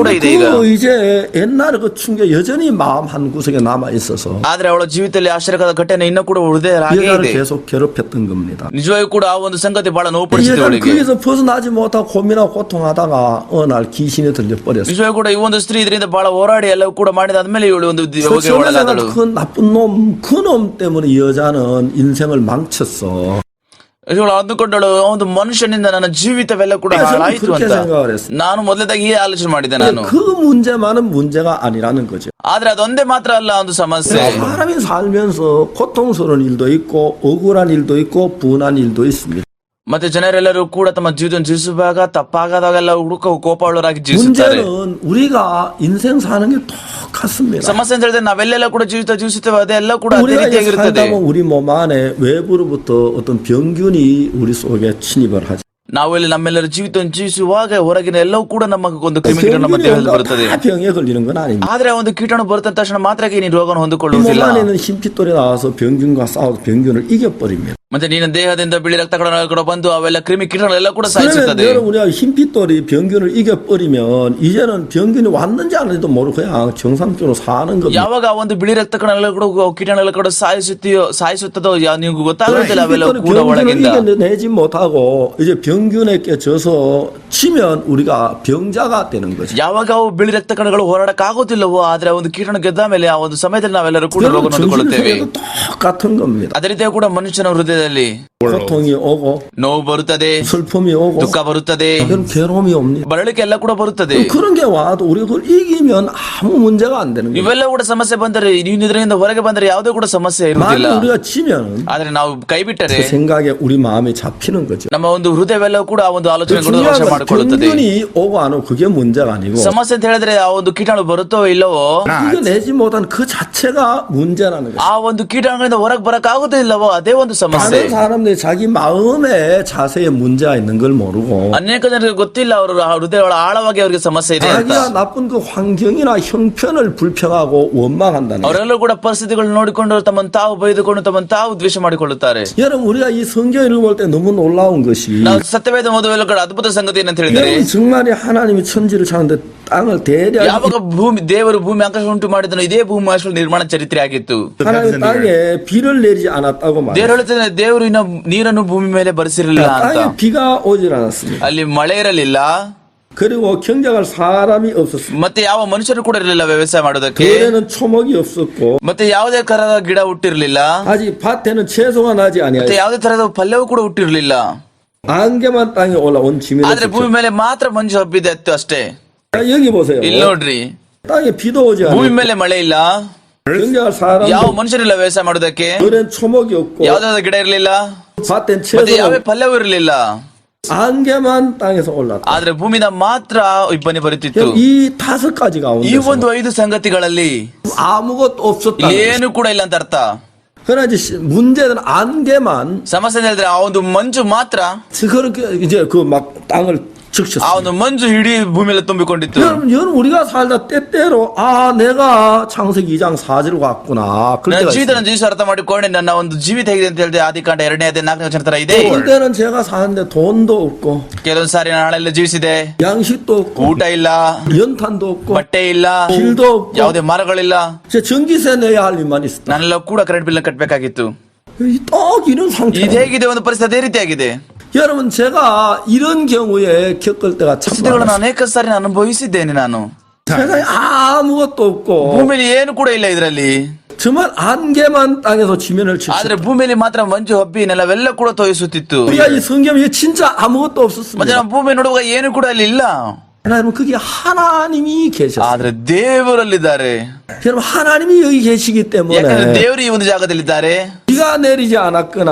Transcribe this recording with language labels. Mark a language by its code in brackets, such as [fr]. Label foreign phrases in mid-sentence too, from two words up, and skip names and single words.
[ko] 근데 [kn] ಇದೆ ಈಗ. [ko] 그 이제 옛날에 그 충격 여전히 마음 한 구석에 남아 있어서 [kn] ಆದ್ರೆ ಅವಳ ಜೀವಿತದಲ್ಲಿ ಆಶ್ಚರ್ಯಕರ ಘಟನೆ ಇನ್ನೂ ಕೂಡ ಹೃದಯ [ko] 이 [kn] ಹಾಗೆ [ko] 여자를 [kn] ಇದೆ. [ko] 계속 괴롭혔던 겁니다. [kn] ನಿಜವಾಗಿಯೂ ಕೂಡ ಆ ಒಂದು ಸಂಗತಿ ಬಹಳ ನೋವು [ko] 이 [kn] ಪಡಿಸಿದೆ [ko] 여자는 [kn] ಅವಳಿಗೆ. [ko] 거기서 벗어나지 못하고 고민하고 고통하다가 어느 날 귀신이 들려버렸어요. [kn] ನಿಜವಾಗಿಯೂ ಕೂಡ ಈ ಒಂದು ಸ್ತ್ರೀ ಇದರಿಂದ ಬಹಳ ಹೋರಾಡಿ ಎಲ್ಲವೂ ಕೂಡ ಮಾಡಿದಾದ್ಮೇಲೆ ಇವಳು ಒಂದು ಯೋಗಕ್ಕೆ ಒಳಗಾದಳು. [ko] 그 나쁜 놈, 그 놈 때문에 이 여자는 인생을 망쳤어. [kn] ಇವಳು ಅಂದುಕೊಂಡಳು ಒಂದು ಮನುಷ್ಯನಿಂದ ನನ್ನ ಜೀವಿತವೆಲ್ಲ ಕೂಡ ಹಾಳಾಯಿತು [ko] 그렇게 [kn] ಅಂತ. [ko] 생각을 했어요. [kn] ನಾನು ಮೊದಲದಾಗಿ ಈ ಆಲೋಚನೆ ಮಾಡಿದ್ದೆ ನಾನು. [ko] 그 문제만은 문제가 아니라는 거죠. [kn] ಆದ್ರೆ ಅದೊಂದೇ ಮಾತ್ರ ಅಲ್ಲ ಒಂದು ಸಮಸ್ಯೆ. [ko] 사람이 살면서 고통스러운 일도 있고 억울한 일도 있고 분한 일도 있습니다. [kn] ಮತ್ತೆ ಜನರೆಲ್ಲರೂ ಕೂಡ ತಮ್ಮ ಜೀವನ ಜೀವಿಸುವಾಗ ತಪ್ಪಾಗದಾಗೆಲ್ಲ ಕೋಪವುಳ್ಳವರಾಗಿ ಜೀವಿಸುತ್ತಾರೆ. [ko] 문제는 우리가 인생 사는 게 똑같습니다. [kn] ಸಮಸ್ಯೆ ಅಂತ ಹೇಳಿದ್ರೆ ನಾವೆಲ್ಲೆಲ್ಲ ಕೂಡ ಜೀವಿಸುತ್ತೇವೆ, ಅದೆಲ್ಲ ಕೂಡ ಅದೇ [ko] 우리가 [kn] ರೀತಿಯಾಗಿರುತ್ತದೆ. [ko] 살다 보면 우리 몸 안에 외부로부터 어떤 병균이 우리 속에 침입을 하죠. [kn] ನಾವು ಇಲ್ಲಿ ನಮ್ಮೆಲ್ಲರ ಜೀವಿತವನ್ನು ಜೀವಿಸುವಾಗ ಹೊರಗಿನ ಎಲ್ಲವೂ ಕೂಡ ನಮಗೊಂದು ಕ್ರಿಮಿಕೀಟ ನಮ್ಮ ದೇಹದಲ್ಲಿ ಬರುತ್ತದೆ. [ko] 다 병에 걸리는 건 아닙니다. [kn] ಆದ್ರೆ ಒಂದು ಕೀಟಾಣು ಬರುತ್ತ ತಕ್ಷಣ ಮಾತ್ರ ನೀನು ರೋಗವನ್ನು [ko] 이 몸 [kn] ಹೊಂದಿಕೊಳ್ಳುವುದಿಲ್ಲ. [ko] 안에는 흰피돌이 나와서 병균과 싸워서 병균을 이겨버립니다. [kn] ಮತ್ತೆ ನಿನ್ನ ದೇಹದಿಂದ ಬಿಳಿ ರಕ್ತ ಕಣಗಳು ಬಂದು ಅವೆಲ್ಲ ಕ್ರಿಮಿ ಕೀಟಗಳೆಲ್ಲ ಕೂಡ [ko] 그러면 [kn] ಸಾಯಿಸುತ್ತದೆ. [ko] 여러분 우리가 흰피돌이 병균을 이겨버리면 이제는 병균이 왔는지 안 왔는지도 모르고 그냥 정상적으로 사는 겁니다. [kn] ಯಾವಾಗ ಆ ಒಂದು ಬಿಳಿ ರಕ್ತ ಕಣಗಳು ಕೂಡ ಕೀಟಗಳೆಲ್ಲ ಕೂಡ ಸಾಯಿಸುತ್ತದೋ ನೀವು ಗೊತ್ತಾಗುತ್ತಿಲ್ಲ ಅವೆಲ್ಲ [ko] 흰피돌이 [kn] ಕೂಡ ಒಳಗಿಂದ. [ko] 병균을 이겨내지 못하고 이제 병균에게 져서 치면 우리가 병자가 되는 거죠. [kn] ಯಾವಾಗ ಅವು ಬಿಳಿ ರಕ್ತ ಕಣಗಳು ಹೋರಾಡಕ್ ಆಗೋದಿಲ್ಲವೋ, ಆದ್ರೆ ಒಂದು ಕೀಟಾಣು ಗೆದ್ದ ಮೇಲೆ ಆ ಒಂದು ಸಮಯದಲ್ಲಿ ನಾವೆಲ್ಲರೂ ಕೂಡ ರೋಗ [ko] 여러분 [kn] ಹೊಂದಿಕೊಳ್ಳುತ್ತೇವೆ. [ko] 정신세계도 똑같은 겁니다. [kn] ಅದೇ ರೀತಿಯಾಗಿ ಕೂಡ ಮನುಷ್ಯನ ಹೃದಯದಲ್ಲಿ [ko] 고통이 오고 [kn] ನೋವು ಬರುತ್ತದೆ, [ko] 슬픔이 오고 [kn] ದುಃಖ ಬರುತ್ತದೆ, [ko] 이런 괴로움이 옵니다. [kn] ಬಳಲಿಕೆ ಎಲ್ಲ ಕೂಡ ಬರುತ್ತದೆ. [ko] 그런 게 와도 우리가 그걸 이기면 아무 문제가 안 되는 거예요. [kn] ಇವೆಲ್ಲ ಕೂಡ ಸಮಸ್ಯೆ ಬಂದರೆ, ನೀವು ಇದರಿಂದ ಹೊರಗೆ ಬಂದರೆ ಯಾವುದೇ ಕೂಡ ಸಮಸ್ಯೆ ಇರುವುದಿಲ್ಲ. [ko] 만약 우리가 지면 [kn] ಆದ್ರೆ ನಾವು ಕೈ ಬಿಟ್ಟರೆ [ko] 그 생각에 우리 마음이 잡히는 거죠. [kn] ನಮ್ಮ ಒಂದು ಹೃದಯವೆಲ್ಲವೂ ಕೂಡ ಆ ಒಂದು ಆಲೋಚನೆ [ko] 중요한 [kn] ವಶ [ko] 건 [kn] ಮಾಡಿಕೊಳ್ಳುತ್ತದೆ. [ko] 병균이 오고 안 오고 그게 문제가 아니고 [kn] ಸಮಸ್ಯೆ ಅಂತ ಹೇಳಿದ್ರೆ ಆ ಒಂದು ಕೀಟಾಣು ಬರುತ್ತೋ ಇಲ್ಲವೋ, [ko] 이겨내지 못한 그 자체가 문제라는 거죠. [kn] ಆ ಒಂದು ಕೀಟಾಣುಗಳಿಂದ ಹೊರಗೆ ಬರಕ್ ಆಗುದೇ ಇಲ್ಲವೋ ಅದೇ ಒಂದು ಸಮಸ್ಯೆ. [ko] 많은 사람들이 자기 마음의 자세에 문제가 있는 걸 모르고 [kn] ಅನೇಕ ಜನರಿಗೆ ಗೊತ್ತಿಲ್ಲ ಅವರು ಹೃದಯ ಆಳವಾಗಿ ಅವರಿಗೆ ಸಮಸ್ಯೆ ಇದೆ ಅಂತ. [ko] 자기가 나쁜 그 환경이나 형편을 불평하고 원망한다는 거예요. [kn] ಅವರೆಲ್ಲರೂ ಕೂಡ ಪರಿಸ್ಥಿತಿಗಳು ನೋಡಿಕೊಂಡು ತಮ್ಮನ್ನು ತಾವು ಬೈದುಕೊಂಡು ತಮ್ಮನ್ನು ತಾವು ದ್ವೇಷ ಮಾಡಿಕೊಳ್ಳುತ್ತಾರೆ. [ko] 여러분 우리가 이 성경을 읽을 때 너무 놀라운 것이 [kn] ನಾವು ಸತ್ಯವೇದ ಓದುವೆಲ್ಲ ಕೂಡ ಅದ್ಭುತ ಸಂಗತಿ ಏನಂತ ಹೇಳಿದರೆ, [ko] 여러분 정말이 하나님이 천지를 찾는데 땅을 대략 [kn] ಯಾವಾಗ ದೇವರು ಭೂಮಿ ಆಕಾಶ ಉಂಟು ಮಾಡಿದನು ಇದೇ ಭೂಮಿ ಆಕಾಶ ನಿರ್ಮಾಣ ಚರಿತ್ರೆ ಆಗಿತ್ತು. [ko] 하나님 땅에 비를 내리지 않았다고 말해요. [kn] ದೇವರು ಹೇಳುತ್ತಾನೆ, ದೇವರು ಇನ್ನು ನೀರನ್ನು ಭೂಮಿ ಮೇಲೆ ಬರಿಸಿರಲಿಲ್ಲ ಅಂತ. [ko] 땅에 비가 오질 않았습니다. [kn] ಅಲ್ಲಿ ಮಳೆ ಇರಲಿಲ್ಲ, [ko] 그리고 경작할 사람이 없었습니다. [kn] ಮತ್ತೆ ಯಾವ ಮನುಷ್ಯರು ಕೂಡ ಇರಲಿಲ್ಲ ವ್ಯವಸಾಯ ಮಾಡೋದಕ್ಕೆ, [ko] 들에는 초목이 없었고 [kn] ಮತ್ತೆ ಯಾವುದೇ ತರಹದ ಗಿಡ ಹುಟ್ಟಿರ್ಲಿಲ್ಲ, [ko] 아직 밭에는 채소가 나지 [kn] ಮತ್ತೆ [ko] 아니하였습니다. [kn] ಯಾವುದೇ ತರಹದ ಪಲ್ಯವೂ ಕೂಡ ಹುಟ್ಟಿರ್ಲಿಲ್ಲ. [ko] 안개만 땅에 올라온 지면에 [kn] ಆದ್ರೆ ಭೂಮಿ ಮೇಲೆ ಮಾತ್ರ ಮಂಜು ಹಬ್ಬಿದೆ ಅತ್ತು ಅಷ್ಟೇ. [ko] 여기 보세요. [kn] ಇಲ್ಲಿ ನೋಡ್ರಿ, [ko] 땅에 비도 오지 [kn] ಭೂಮಿ [ko] 않았고 [kn] ಮೇಲೆ ಮಳೆ ಇಲ್ಲ, [ko] 경작할 사람 [kn] ಯಾವ ಮನುಷ್ಯರಿಲ್ಲ ವ್ಯವಸಾಯ ಮಾಡೋದಕ್ಕೆ, [ko] 들엔 초목이 없고 [kn] ಯಾವ್ದಾದ್ರು ಗಿಡ ಇರಲಿಲ್ಲ, [ko] 밭엔 [kn] ಮತ್ತೆ ಯಾವ [ko] 채소가 [kn] ಪಲ್ಯವೂ ಇರಲಿಲ್ಲ. [ko] 안개만 땅에서 올랐다. [kn] ಆದ್ರೆ ಭೂಮಿನ ಮಾತ್ರ ಇಬ್ಬನಿ ಬರುತ್ತಿತ್ತು. [ko] 이 5가지 [kn] ಈ [ko] 가운데 [kn] ಒಂದು 5 ಸಂಗತಿಗಳಲ್ಲಿ [ko] 아무것도 없었다. [kn] ಏನು ಕೂಡ ಇಲ್ಲ ಅಂತ ಅರ್ಥ. [ko] 그러나 이제 문제는 안개만 [kn] ಸಮಸ್ಯೆ ಹೇಳಿದ್ರೆ ಆ ಒಂದು ಮಂಜು ಮಾತ್ರ, [ko] 그렇게 이제 그 막 땅을 [kn] ಆ [ko] 적셨습니다. [kn] ಒಂದು ಮಂಜು ಇಡೀ ಭೂಮಿಯಲ್ಲಿ ತುಂಬಿಕೊಂಡಿತ್ತು. [ko] 여러분 우리가 살다 때때로 내가 창세기 2장 4절 갔구나. 그럴 [kn] ನನ್ನ [ko] 때가 [kn] ಜೀವಿತ [ko] 있어요. [kn] ನನ್ನ ಜೀವಿತ ಅರ್ಥ ಮಾಡಿಕೊಂಡೆ ನನ್ನ ಒಂದು ಜೀವಿತ ಹೇಗಿದೆ ಅಂತ ಹೇಳಿದೆ ಆದಿಕಾಂಡ 2ನೇ ಅಧ್ಯಾಯ 4ನೇ ವಚನ ತರ ಇದೆ. [ko] 어떤 때는 제가 사는데 돈도 없고 [kn] ಕೆಲವೊಂದು ಸಾರಿ ನಾನು ಹಣೆಲ್ಲ ಜೀವಿಸಿದೆ, [ko] 양식도 없고 [kn] ಊಟ ಇಲ್ಲ, [ko] 연탄도 없고 [kn] ಬಟ್ಟೆ ಇಲ್ಲ, [ko] 길도 없고 [kn] ಯಾವುದೇ ಮರಗಳಿಲ್ಲ, [ko] 이제 전기세 내야 할 일만 있었다. [kn] ನಾನೆಲ್ಲ ಕೂಡ [en] current bill [kn] ಕಟ್ಟಬೇಕಾಗಿತ್ತು. [ko] 딱 이런 상태. [kn] ಇದು ಹೇಗಿದೆ, ಒಂದು ಪರಿಸ್ಥಿತಿ ಅದೇ ರೀತಿಯಾಗಿದೆ. [ko] 여러분 제가 이런 경우에 겪을 때가 참 [kn] ಪರಿಸ್ಥಿತಿಗಳನ್ನು [ko] 많아요. [kn] ಅನೇಕ ಸಾರಿ ನಾನು ಅನುಭವಿಸಿದ್ದೇನೆ. ನಾನು [ko] 세상에 아무것도 없고 [kn] ಭೂಮಿಯಲ್ಲಿ ಏನು ಕೂಡ ಇಲ್ಲ ಇದರಲ್ಲಿ, [ko] 정말 안개만 땅에서 지면을 [kn] ಆದ್ರೆ [ko] 쳤어요. [kn] ಭೂಮಿಯಲ್ಲಿ ಮಾತ್ರ ಮಂಜು ಹಬ್ಬಿ ನೆಲವೆಲ್ಲ ಕೂಡ ತೋಯಿಸುತ್ತಿತ್ತು. [ko] 우리가 이 성경에 진짜 아무것도 [kn] ಮತ್ತೆ [ko] 없었습니다. [kn] ನಾವು ಭೂಮಿ ನೋಡುವಾಗ ಏನು ಕೂಡ ಅಲ್ಲಿ ಇಲ್ಲ, [ko] 여러분 그게 하나님이 계셨어요. [kn] ಆದ್ರೆ ದೇವರಲ್ಲಿದ್ದಾರೆ. [ko] 여러분 하나님이 여기 계시기 [kn] ಯಾಕಂದ್ರೆ [ko] 때문에 [kn] ದೇವರು ಈ ಒಂದು ಜಾಗದಲ್ಲಿದ್ದಾರೆ. [ko] 비가 내리지 않았거나